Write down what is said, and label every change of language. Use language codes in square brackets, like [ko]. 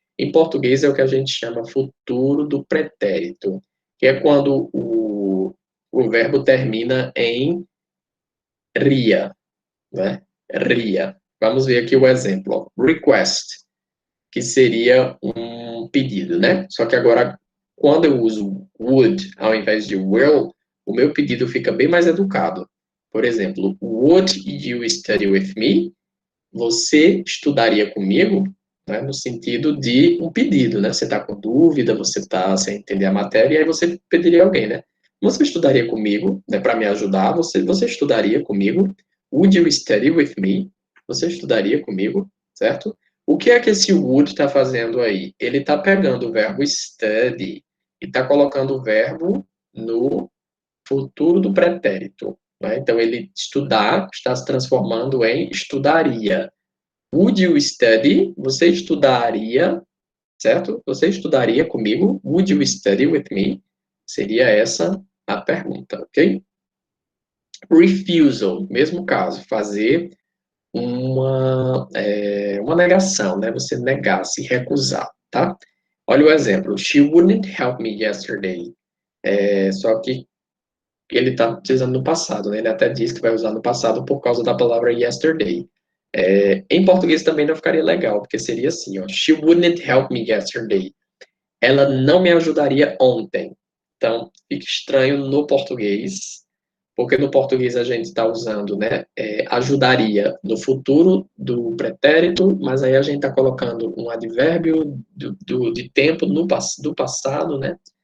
[pt] Em português é o que a gente chama futuro do pretérito, que é quando o verbo termina em ria, né? Ria. Vamos ver aqui o exemplo. Ó. Request, que seria um pedido, né? Só que agora, quando eu uso would ao invés de will, o meu pedido fica bem mais educado. Por exemplo, [en] would you study with me? [pt] Você estudaria comigo? Né? No sentido de um pedido, né? Você está com dúvida, você está sem entender a matéria, e aí você pediria a alguém, né? Você estudaria comigo, né, para me ajudar? Você estudaria comigo? [en] Would you study with me? [pt] Você estudaria comigo, certo? O que é que esse would está fazendo aí? Ele está pegando o verbo study e está colocando o verbo no futuro do pretérito. Né? Então, ele estudar está se transformando em estudaria. [en] Would you study? [pt] Você estudaria, certo? Você estudaria comigo? [en] Would you study with me? [pt] Seria essa a pergunta, ok? Refusal, mesmo caso, fazer uma negação, né? Você negar, se recusar, tá? Olha o exemplo. [en] She wouldn't help me yesterday. [pt] Só que ele está utilizando no passado, né? Ele até diz que vai usar no passado por causa da palavra yesterday. Em português também não ficaria legal, porque seria assim, ó. [en] She wouldn't help me yesterday. [pt] Ela não me ajudaria ontem. Então, fica estranho no português, porque no português a gente está usando, né, ajudaria no futuro do pretérito, mas aí a gente está colocando um advérbio de tempo do passado, né,